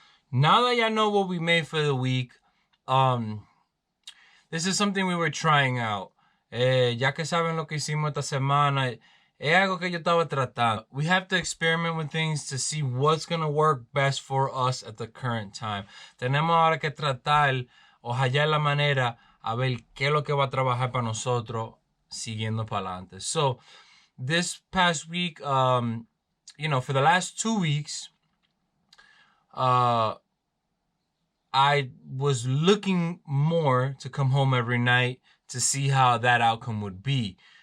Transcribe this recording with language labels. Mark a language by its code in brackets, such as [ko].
[en] Now that y'all know what we made for the week, this is something we were trying out. [es] Ya que saben lo que hicimos esta semana, es algo que yo estaba tratando. [en] We have to experiment with things to see what's going to work best for us at the current time. [es] Tenemos ahora que tratar o hallar la manera a ver qué es lo que va a trabajar para nosotros siguiendo para adelante. [en] So, this past week, for the last 2 weeks, I was looking more to come home every night to see how that outcome would be.